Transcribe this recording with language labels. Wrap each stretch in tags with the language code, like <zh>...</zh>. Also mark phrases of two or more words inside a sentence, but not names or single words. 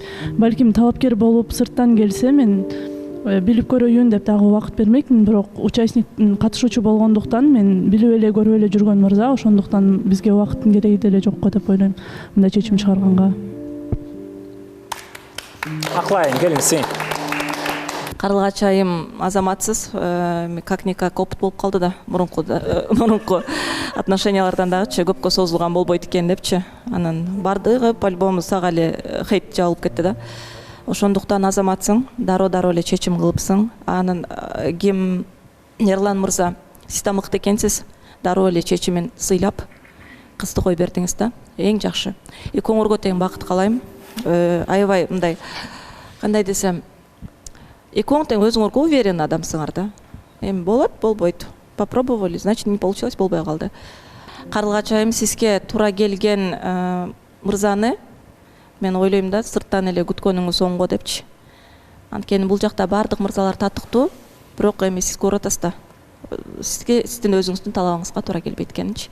<ky>Балким талапкер болуп сырттан келсе, мен билип көрөйүн деп дагы убакыт бермекмин, бирок участник катышуучу болгондуктан мен билип эле көрүп эле жүргөн мырза, ошондуктан бизге убакыттын кереги деле жокко деп ойлойм, мындай чечим чыгарганга. Аклайын, келиңиз сен. Карлыгач айым азаматсыз,</ky> <ru>как-никак опыт</ru> <ky>болуп калды да, мурунку отношениялардан дагычы көпкө созулган болбойт экен депчи. Анан бардыгы по-любому сага эле хейт жабылып кетти да. Ошондуктан азаматсың, дароо эле чечим кылыпсың. Анан ким Ерлан мырза, сиз да мыкты экенсиз, дароо эле чечимин сыйлап кызды коюп бердиңиз да. Эң жакшы. Экөөңөргө тең бакыт каалайм. Аябай мындай, кандай десем, экөөң тең өзүңөргө уверен адамсыңар да. Эми болот, болбойт.</ky> <ru>Попробовали, значит, не получилось,</ru> <ky>болбой калды. Карлыгач айым, сизге туура келген мырзаны мен ойлойм да, сырттан эле күткөнүңүз оңго депчи. Анткени бул жакта бардык мырзалар татыктуу, бирок эми сиз көрүп атасыз да. Сиздин өзүңүздүн талабыңызга туура келбейт экенинчи.</ky>